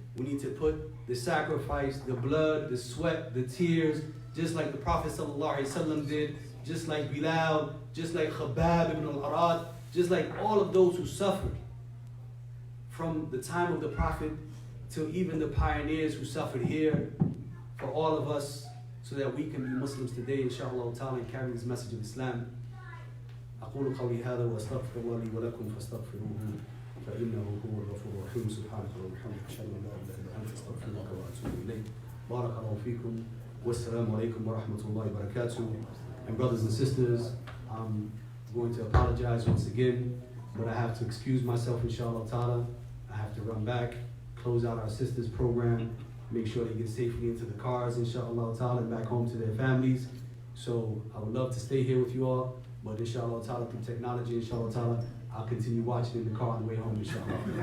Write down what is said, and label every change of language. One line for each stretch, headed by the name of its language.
English: We need to put the sacrifice, the blood, the sweat, the tears, just like the Prophet ﷺ did, just like Bilal, just like Khabbab ibn al-Arad, just like all of those who suffered from the time of the Prophet till even the pioneers who suffered here, for all of us, so that we can be Muslims today, inshallah ta'ala, and carry this message of Islam.
Arabic: أقول قولي هذا وأستغفر الله لي ولكم فاستغفروه فإنه هو الغفور الرحيم سبحانك اللهم وبحمدك أشهد أن لا إله إلا أنت أستغفرك وأتوب إليك بارك الله فيكم والسلام عليكم ورحمة الله وبركاته.
English: And brothers and sisters, I'm going to apologize once again, but I have to excuse myself, inshallah ta'ala. I have to run back, close out our sisters program, make sure they get safely into the cars, inshallah ta'ala, and back home to their families. So I would love to stay here with you all, but inshallah ta'ala, through technology, inshallah ta'ala, I'll continue watching in the car on the way home, inshallah.